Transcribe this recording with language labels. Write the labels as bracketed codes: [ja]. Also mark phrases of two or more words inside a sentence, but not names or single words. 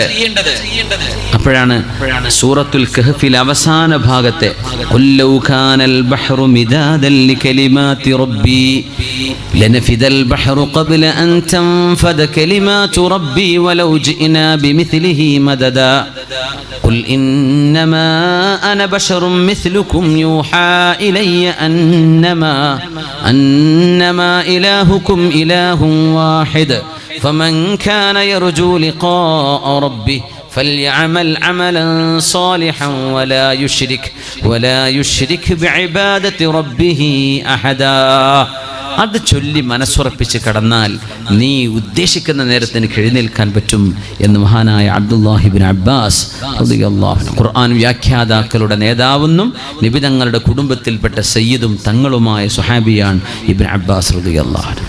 [ml] അപ്പോഴാണ് സൂറത്തുൽ കഹ്ഫിൽ അവസാന ഭാഗത്തെ [ar] قل لو كان البحر مدادا لكلمات ربي لنفد البحر قبل أن تنفد كلمات ربي ولو جئنا بمثله مددا قل إنما أنا بشر مثلكم يوحى إلي أنما إلهكم إله واحد فمن كان يرجو لقاء ربه فليعمل عملا صالحا ولا يشرك بعبادة ربه أحدا. [ml] അത് ചൊല്ലി മനസ്സുറപ്പിച്ച് കടന്നാൽ നീ ഉദ്ദേശിക്കുന്ന നേരത്ത് എനിക്ക് എഴുന്നേൽക്കാൻ പറ്റും എന്ന് മഹാനായ അബ്ദുല്ലാഹി ഇബ്നു അബ്ബാസ് [ar] റളിയല്ലാഹു അൻഹു, [ml] ഖുർആൻ വ്യാഖ്യാതാക്കളുടെ നേതാവെന്നും നബി തങ്ങളുടെ കുടുംബത്തിൽപ്പെട്ട സയ്യിദും തങ്ങളുമായ സ്വഹാബിയാണ് ഇബ്നു അബ്ബാസ് [ar] റളിയല്ലാഹു അൻഹു.